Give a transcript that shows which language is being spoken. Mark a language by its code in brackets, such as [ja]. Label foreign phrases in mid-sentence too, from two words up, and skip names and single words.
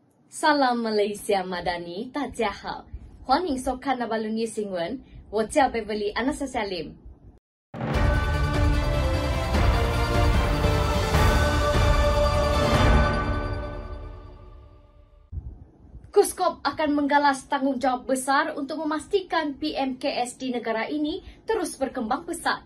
[ms] Salam Malaysia Madani, [zh] 大家好，欢迎收看 Nabalu News 新闻，我叫 Beverly Anastasia Lim。 [ms] KUSKOP akan menggalas tanggungjawab besar untuk memastikan PMKS di negara ini terus berkembang pesat.